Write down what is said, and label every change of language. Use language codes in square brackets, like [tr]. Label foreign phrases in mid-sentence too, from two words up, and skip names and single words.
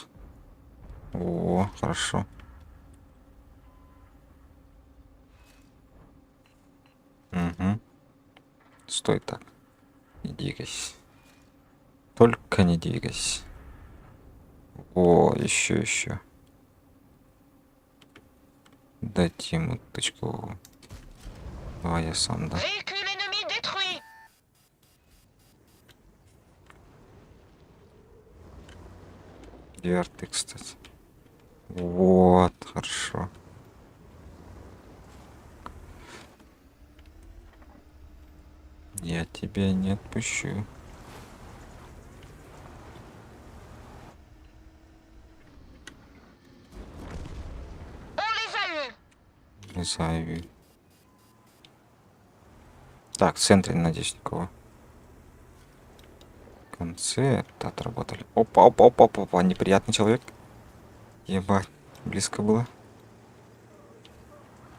[ru] О, хорошо. Угу. Стой так. Не двигайся. Только не двигайся. О, еще. Дайте ему тычку. Давай я сам, да. [fr] Véhicule ennemi détruit! [ru] Дверь ты, кстати. Вот, хорошо. Я тебя не отпущу. [fr] On les a eus! [ru] Не знаю. Так, в центре, надеюсь, никого. В конце это отработали. Опа. Неприятный человек. Ебать, близко было.